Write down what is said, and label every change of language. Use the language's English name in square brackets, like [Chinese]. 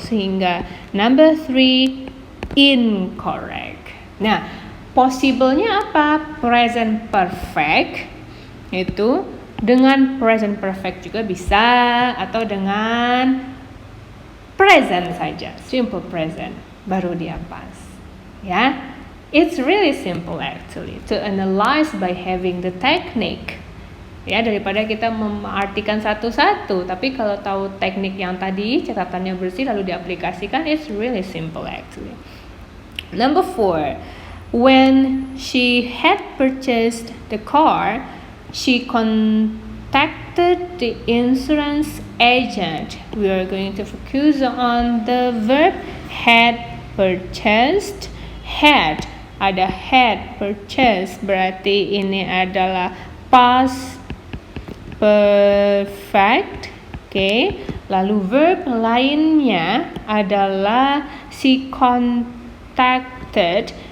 [Indonesian] Sehingga number 3 incorrect. Nah, possible-nya apa? Present perfect. Itu dengan present perfect juga bisa, atau dengan present saja, simple present, baru dia pas. [English] Ya, it's really simple actually to analyze by having the technique. [Indonesian] Ya, daripada kita mengartikan satu-satu, tapi kalau tahu teknik yang tadi, catatannya bersih lalu diaplikasikan, [English] it's really simple actually. Number 4, when she had purchased the car, she contacted the insurance agent. We are going to focus on the verb had purchased. [Indonesian] Had, ada had purchased, berarti ini adalah past perfect. Okay. Lalu verb lainnya adalah she contacted.